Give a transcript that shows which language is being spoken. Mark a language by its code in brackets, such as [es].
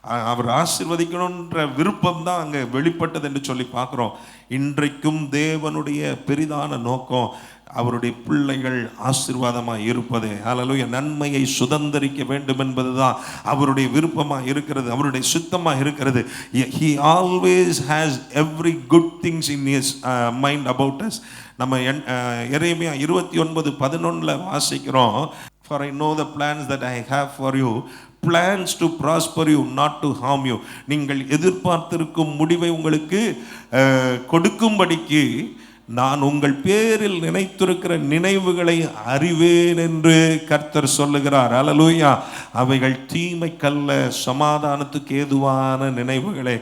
[ta] அவர் ஆசீர்வதிக்கணுன்ற விருப்பம் தான் அங்கே வெளிப்பட்டது என்று சொல்லி பார்க்குறோம். இன்றைக்கும் தேவனுடைய பெரிதான நோக்கம் அவருடைய பிள்ளைகள் ஆசீர்வாதமாக இருப்பதே. அல்லேலூயா. நன்மையை சுதந்தரிக்க வேண்டும் என்பதுதான் அவருடைய விருப்பமாக இருக்கிறது, அவருடைய சித்தமாக இருக்கிறது. [en] He always has every good things in his mind about us. [ta] நம்ம எரேமியா 29:11 வாசிக்கிறோம், [en] For I know the plans that I have for you, plans to prosper you, not to harm you. [ta] நீங்கள் எதிர்பார்த்திருக்கும் முடிவை உங்களுக்கு கொடுக்கும்படிக்கு நான் உங்கள் பேரில் நினைத்திருக்கிற நினைவுகளை அறிவேன் என்று கர்த்தர் சொல்லுகிறார். அல்லேலூயா. அவைகள் தீமைக்கல்ல, சமாதானத்துக்கு ஏதுவான நினைவுகளே.